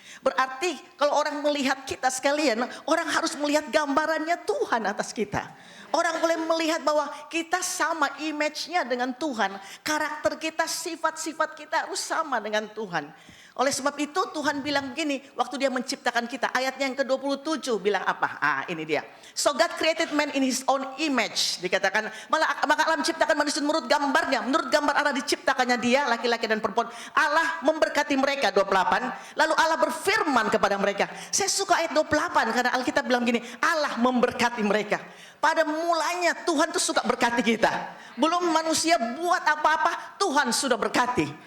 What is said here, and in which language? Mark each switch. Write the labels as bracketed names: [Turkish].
[Indonesian] Berarti kalau orang melihat kita sekalian, orang harus melihat gambarannya Tuhan atas kita. Orang boleh melihat bahwa kita sama image-nya dengan Tuhan. Karakter kita, sifat-sifat kita harus sama dengan Tuhan. Oleh sebab itu Tuhan bilang begini waktu dia menciptakan kita. Ayatnya yang ke-27 bilang apa? Ini dia. [English] So God created man in his own image. [Indonesian] Dikatakan maka Allah menciptakan manusia menurut gambarnya. Menurut gambar Allah diciptakannya dia, laki-laki dan perempuan. Allah memberkati mereka, 28. Lalu Allah berfirman kepada mereka. Saya suka ayat 28 karena Alkitab bilang begini, Allah memberkati mereka. Pada mulanya Tuhan tuh suka berkati kita. Belum manusia buat apa-apa, Tuhan sudah berkati.